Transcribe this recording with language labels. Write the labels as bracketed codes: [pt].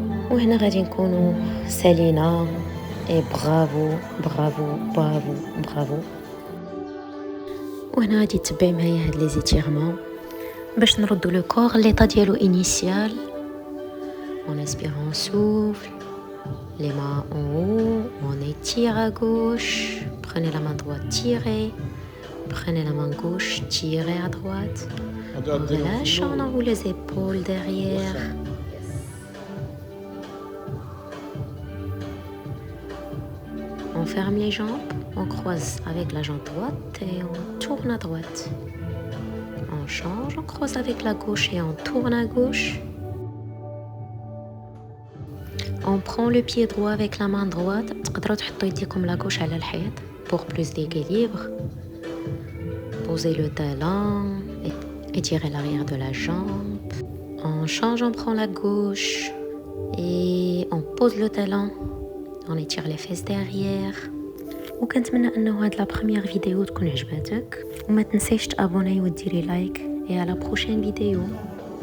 [ar] وهنا غادي نكونوا سالينا. برافو برافو برافو برافو. وهنا غادي تبعي معايا هاد لي زيتيرمون باش نردو لو كور ليطا ديالو انيسيال. [fr] On inspire, on souffle, les mains en haut, on étire à gauche, prenez la main droite, tirez, prenez la main gauche, tirez à droite, on relâche, on enroule les épaules derrière. On ferme les jambes, on croise avec la jambe droite et on tourne à droite. On change, on croise avec la gauche et on tourne à gauche. On prend le pied droit avec la main droite. [ar] تقدروا تحطوا يديكم [fr] la gauche [ar] على الحيط [fr] pour plus d'équilibre. Posez le talon, étirez l'arrière de la jambe. On change, on prend la gauche et on pose le talon. On étire les fesses derrière. [ar] وكنتمنى انه هاد لا بروميير فيديو تكون عجباتك، وما تنسيش تابوناي وديري لايك. [fr] et à la prochaine vidéo.